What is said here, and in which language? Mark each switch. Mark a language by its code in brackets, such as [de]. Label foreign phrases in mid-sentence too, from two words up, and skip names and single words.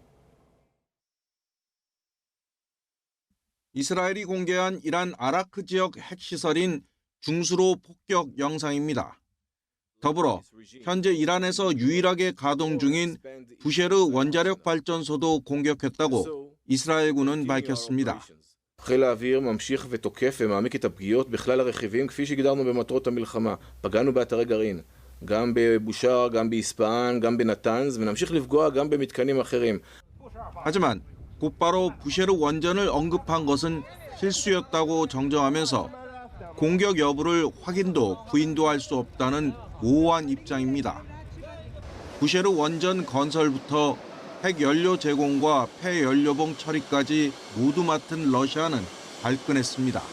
[ko] 이스라엘이 공개한 이란 아라크 지역 핵시설인 중수로 폭격 영상입니다. 더불어 현재 이란에서 유일하게 가동 중인 부셰르 원자력 발전소도 공격했다고 이스라엘군은 밝혔습니다. [he] חיל האוויר ממשיך ותוקף ומעמיק את הפגיעות בכלל הרכיבים כפי שהגדרנו במטרות המלחמה. פגענו באתרי גרעין, גם בבושאר, גם באספהאן, גם בנתנז, ונמשיך לפגוע גם במתקנים אחרים. [ko] 하지만 곧바로 부셰르 원전을 언급한 것은 실수였다고 정정하면서 공격 여부를 확인도 부인도 할 수 없다는 모호한 입장입니다. 부셰르 원전 건설부터 핵연료 제공과 폐연료봉 처리까지 모두 맡은 러시아는 발끈했습니다.